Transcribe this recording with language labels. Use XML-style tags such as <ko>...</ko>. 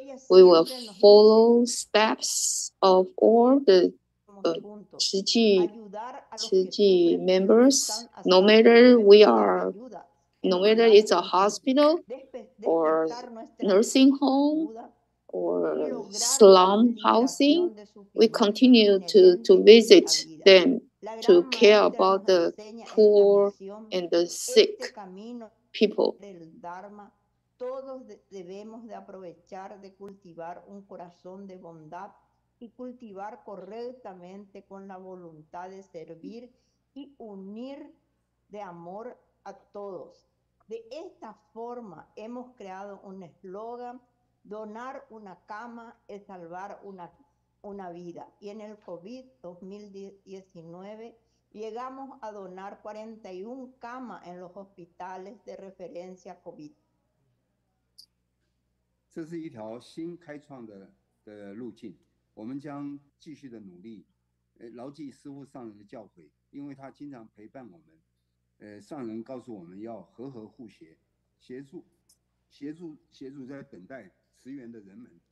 <en>We will follow steps of all the Zhiji members, no matter it's a hospital or nursing home or slum housing, we continue to visit them to care about the poor and the sick people.</en> <es>Todos debemos de aprovechar de cultivar un corazón de bondad y cultivar correctamente con la voluntad de servir y unir de amor a todos. De esta forma hemos creado un eslogan: donar una cama es salvar una vida. Y en el COVID 2019 llegamos a donar 41 camas en los hospitales de referencia COVID.</es> <zh>这是一条新开创的路径，我们将继续的努力，牢记师父上人的教诲，因为他经常陪伴我们。上人告诉我们要和和互协，协助在等待驰援的人们。</zh>